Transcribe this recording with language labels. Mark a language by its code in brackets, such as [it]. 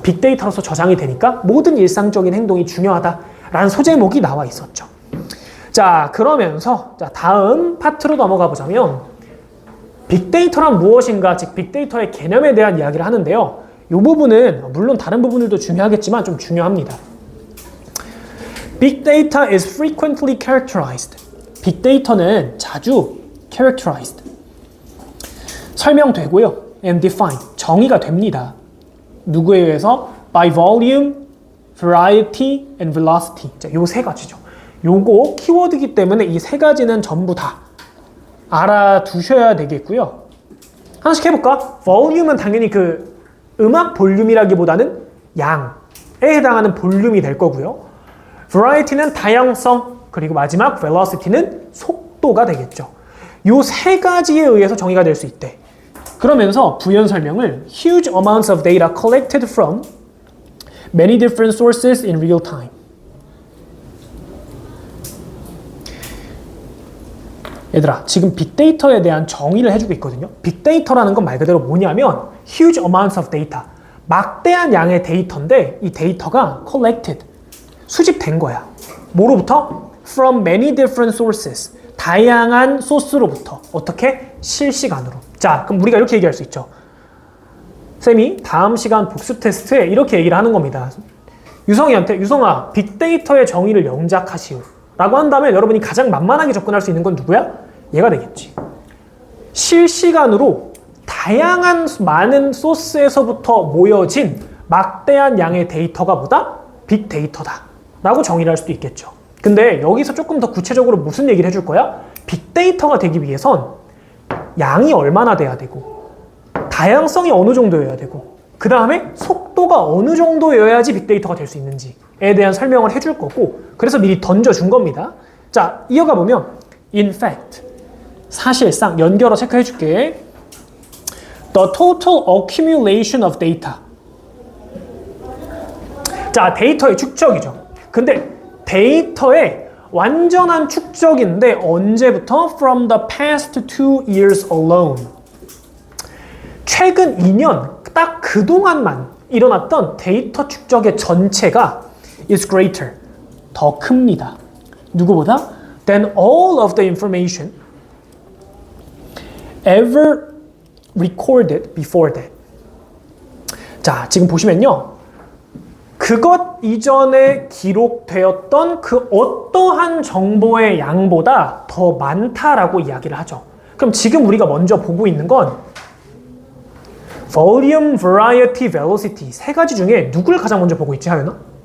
[ko] 빅데이터로서 저장이 되니까 모든 일상적인 행동이 중요하다라는 소제목이 나와 있었죠. 자, 그러면서 자, 다음 파트로 넘어가 보자면 빅데이터란 무엇인가, 즉 빅데이터의 개념에 대한 이야기를 하는데요. 이 부분은 물론 다른 부분들도 중요하겠지만 좀 중요합니다. [en] Big data is frequently characterized. [ko] 빅데이터는 자주 characterized, 설명되고요. [en] and defined, [ko] 정의가 됩니다. 누구에 의해서? [en] by volume, variety, and velocity. [ko] 자, 요 세 가지죠. 요거 키워드이기 때문에 이 세 가지는 전부 다 알아두셔야 되겠고요. 하나씩 해볼까? volume은 당연히 그 음악 볼륨이라기보다는 양에 해당하는 볼륨이 될 거고요. variety는 다양성, 그리고 마지막 velocity는 속도가 되겠죠. 요 세 가지에 의해서 정의가 될 수 있대. 그러면서 부연 설명을 [en] huge amounts of data collected from many different sources in real time. [ko] 얘들아, 지금 빅데이터에 대한 정의를 해주고 있거든요. 빅데이터라는 건 말 그대로 뭐냐면 [en] huge amounts of data, [ko] 막대한 양의 데이터인데 이 데이터가 collected, 수집된 거야. 뭐로부터? [en] From many different sources, [ko] 다양한 소스로부터. 어떻게? 실시간으로. 자, 그럼 우리가 이렇게 얘기할 수 있죠. 쌤이 다음 시간 복습 테스트에 이렇게 얘기를 하는 겁니다. 유성이한테 유성아, 빅데이터의 정의를 영작하시오 라고 한다면 여러분이 가장 만만하게 접근할 수 있는 건 누구야? 얘가 되겠지. 실시간으로 다양한 많은 소스에서부터 모여진 막대한 양의 데이터가 뭐다? 빅데이터다 라고 정의를 할 수도 있겠죠. 근데 여기서 조금 더 구체적으로 무슨 얘기를 해줄 거야? 빅데이터가 되기 위해선 양이 얼마나 돼야 되고 다양성이 어느 정도여야 되고 그 다음에 속도가 어느 정도여야지 빅데이터가 될 수 있는지에 대한 설명을 해줄 거고, 그래서 미리 던져준 겁니다. 자, 이어가 보면 [en] in fact, [ko] 사실상 연결어 체크해 줄게. [en] The total accumulation of data. [ko] 자, 데이터의 축적이죠. 근데 데이터의 완전한 축적인데 언제부터? [en] From the past 2 years alone. [ko] 최근 2년 딱 그동안만 일어났던 데이터 축적의 전체가 [en] is greater. [ko] 더 큽니다. 누구보다? [en] Than all of the information ever recorded before that. [ko] 자, 지금 보시면요. 그것 이전에 기록되었던 그 어떠한 정보의 양보다 더 많다라고 이야기를 하죠. 그럼 지금 우리가 먼저 보고 있는 건 volume, variety, velocity 세 가지 중에 누굴 가장 먼저 보고 있지, 하연아?